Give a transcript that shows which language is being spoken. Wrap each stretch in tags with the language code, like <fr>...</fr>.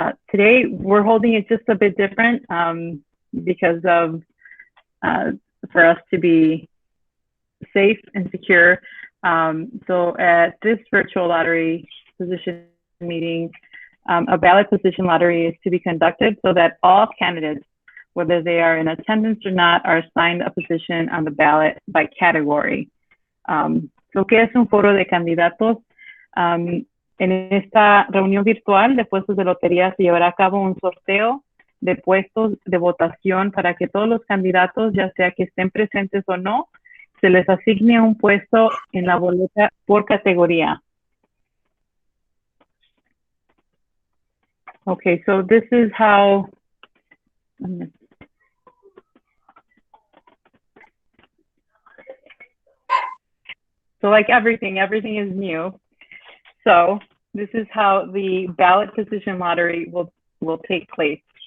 <en>Today we're holding it just a bit different because of for us to be safe and secure. So at this virtual lottery position meeting, a ballot position lottery is to be conducted so that all candidates, whether they are in attendance or not, are assigned a position on the ballot by category.</en> <es>Lo que es un foro de candidatos. En esta reunión virtual de puestos de lotería se llevará a cabo un sorteo de puestos de votación para que todos los candidatos, ya sea que estén presentes o no, se les asigne un puesto en la boleta por categoría.</es> <en>Okay, so this is how, so like everything is new. So this is how the ballot position lottery will take place.</en>